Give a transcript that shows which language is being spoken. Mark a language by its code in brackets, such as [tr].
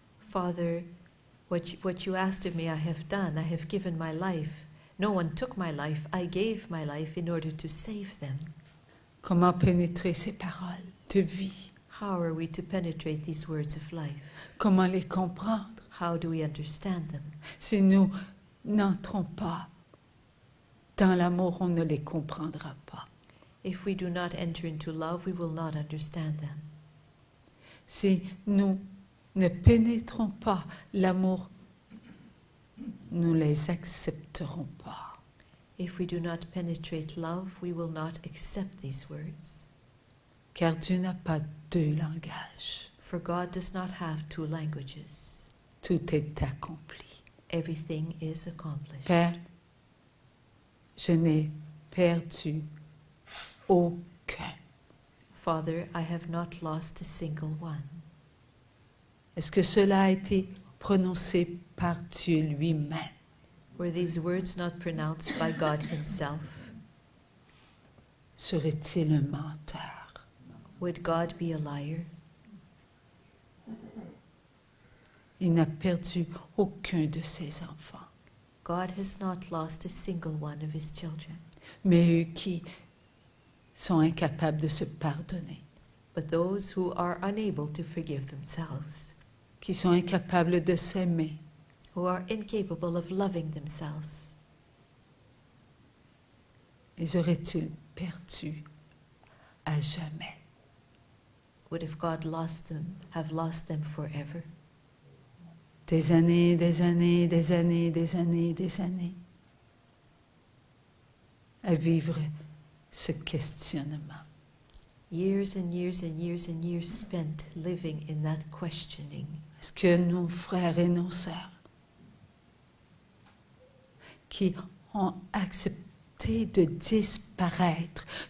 [en] Father, what you asked of me, I have done. I have given my life. No one took my life. I gave my life in order to save them. [fr] Comment pénétrer ces paroles de vie? [en] How are we to penetrate these words of life? [fr] Comment les comprendre? [en] How do we understand them? [fr] Si nous n'entrons pas dans l'amour, on ne les comprendra pas. [en] If we do not enter into love, we will not understand them. [fr] Si nous ne pénétrons pas l'amour, nous les accepterons pas. [en] If we do not penetrate love, we will not accept these words. [fr] Car Dieu n'a pas deux langages. [en] For God does not have two languages. [fr] Tout est accompli. [en] Everything is accomplished. [fr] Père, je n'ai perdu aucun. [en] Father, I have not lost a single one. [fr] Est-ce que cela a été prononcé par Dieu lui-même? [en] Were these words not pronounced by God himself? [fr] Serait-il un menteur? [en] Would God be a liar? [fr] Il n'a perdu aucun de ses enfants. [en] God has not lost a single one of his children. [fr] Mais eux qui sont incapables de se pardonner, [en] But those who are unable to forgive themselves, [fr] qui sont incapables de s'aimer, [en] who are incapable of loving themselves, [fr] les auraient-ils perdus à jamais? [en] would if God have lost them forever? [fr] Des années, des années, des années, des années, des années à vivre ce questionnement. [en] Years and years and years and years spent living in that questioning. [fr] Est-ce que nos frères et nos sœurs qui ont accepté de disparaître,